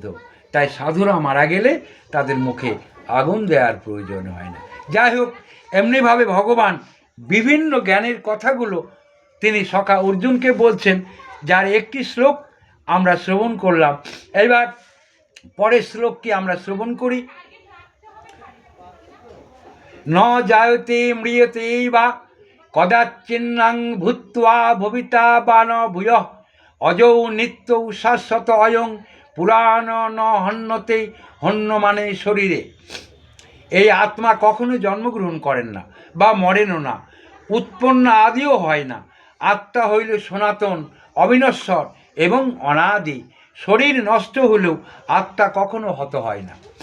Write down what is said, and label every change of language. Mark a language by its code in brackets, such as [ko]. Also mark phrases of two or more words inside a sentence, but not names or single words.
[bn] তাই সাধুরা মারা গেলে তাদের মুখে আগুন দেওয়ার প্রয়োজন হয় না। যাই হোক, এমনিভাবে ভগবান বিভিন্ন জ্ঞানের কথাগুলো তিনি সখা অর্জুনকে বলছেন, যার একটি শ্লোক আমরা শ্রবণ করলাম। এবার পরের শ্লোকটি আমরা শ্রবণ করি। [sa] ন জায়তে ম্রিয়তে বা কদাচিন্নাং ভূত্বা ভবিতা বা ন ভূয়ঃ অজৌ নিত্য শাশ্বত অয়ং পুরাণ ন হন্যতে, হন্য মানে শরীরে। [bn] এই আত্মা কখনো জন্মগ্রহণ করেন না বা মরেনও না, উৎপন্ন আদিও হয় না। আত্মা হইল সনাতন, অবিনশ্বর এবং অনাদি। শরীর নষ্ট হলেও আত্মা কখনো হত হয় না।